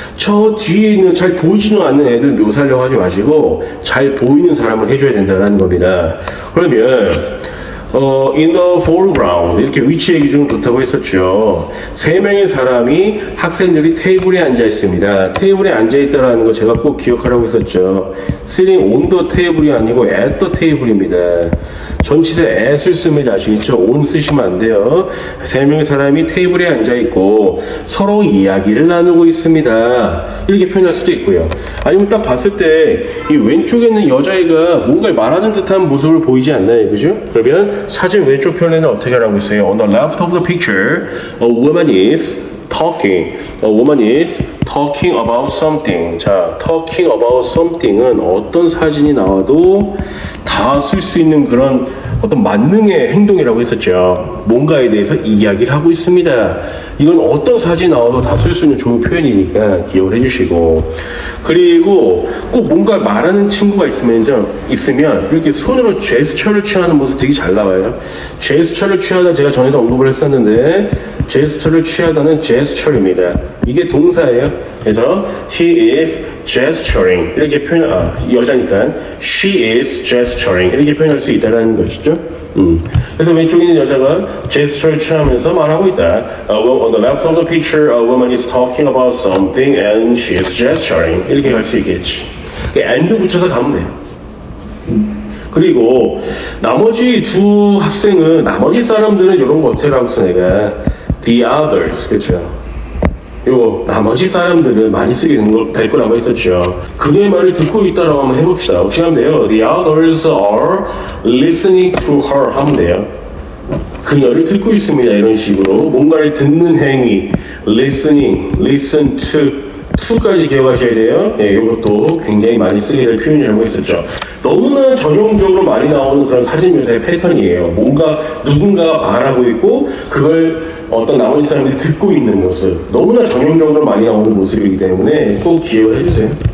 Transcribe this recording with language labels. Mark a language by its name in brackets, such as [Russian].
[Korean] 저 뒤에 있는 잘 보이지도 않는 애들 묘사하려고 하지 마시고 잘 보이는 사람을 해줘야 된다는 겁니다. 그러면 [English] in the foreground [Korean] 이렇게 위치 얘기 중 좋다고 했었죠. 3명의 사람이 학생들이 테이블에 앉아 있습니다. 테이블에 앉아 있다라는 거 제가 꼭 기억하라고 했었죠. [English] sitting on the table이 [Korean] 아니고 [English] at the table입니다. [Korean] 전치사 at을 쓰면 아시겠죠? on 쓰시면 안 돼요. 3명의 사람이 테이블에 앉아 있고 서로 이야기를 나누고 있습니다. 이렇게 표현할 수도 있고요. 아니면 딱 봤을 때 이 왼쪽에 있는 여자애가 뭔가를 말하는 듯한 모습을 보이지 않나요? 그죠? 그러면 사진 왼쪽 편에는 어떻게 하라고 했어요? [English] On the left of the picture, a woman is talking. A woman is talking about something. [Korean] 자, [English] talking about something [Korean] 은 어떤 사진이 나와도 다 쓸 수 있는 그런 어떤 만능의 행동이라고 했었죠. 뭔가에 대해서 이야기를 하고 있습니다. 이건 어떤 사진이 나와도 다 쓸 수 있는 좋은 표현이니까 기억을 해주시고, 그리고 꼭 뭔가 말하는 친구가 있으면 이렇게 손으로 제스처를 취하는 모습 되게 잘 나와요. 제스처를 취하다 제가 전에도 언급을 했었는데 제스처를 취하다는 제스처입니다. 이게 동사예요. 그래서 [English] he is gesturing [Korean] 이렇게 표현, 여자니까 [English] she is gesturing [Korean] 이렇게 표현할 수 있다는 것이죠. 그래서 왼쪽에 있는 여자가 제스처를 취하면서 말하고 있다. [English] On the left of the picture, a woman is talking about something and she is gesturing [Korean] 이렇게 할 수 있겠지. and 붙여서 가면 돼요. 그리고 나머지 두 학생은 나머지 사람들은 이런 거 어떻게 하고 있어 내가 [English] the others [Korean] 그렇죠. 요 나머지 사람들은 많이 쓰게 될 거라고 했었죠. 그녀의 말을 듣고 있다라고 한번 해봅시다. 어떻게 하면 돼요? [English] The others are listening to her [Korean] 하면 돼요. 그녀를 듣고 있습니다. 이런 식으로 뭔가를 듣는 행위 listening, listen to까지 기억하셔야 돼요. 예, 이것도 굉장히 많이 쓰게 될 표현이라고 했었죠. 너무나 전형적으로 많이 나오는 그런 사진 묘사의 패턴이에요. 뭔가 누군가가 말하고 있고 그걸 어떤 나머지 사람들이 듣고 있는 모습, 너무나 전형적으로 많이 나오는 모습이기 때문에 꼭 기억을 해주세요.